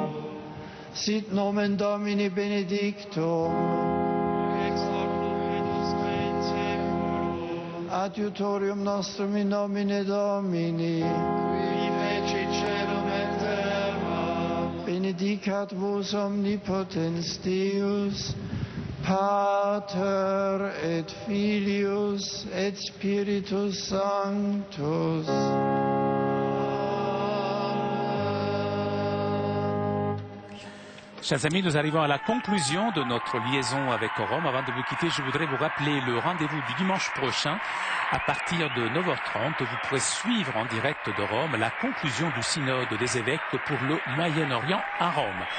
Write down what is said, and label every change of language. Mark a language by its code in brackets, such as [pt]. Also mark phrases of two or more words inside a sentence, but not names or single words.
[la] Sit nomen Domini benedictum, adiutorium nostrum in nomine Domini, qui feci celum et terra, benedicat vos omnipotens Deus, Pater et Filius et Spiritus Sanctus. [fr] Chers amis, nous arrivons à la conclusion de notre liaison avec Rome. Avant de vous quitter, je voudrais vous rappeler le rendez-vous du dimanche prochain. À partir de 9h30, vous pourrez suivre en direct de Rome la conclusion du synode des évêques pour le Moyen-Orient à Rome.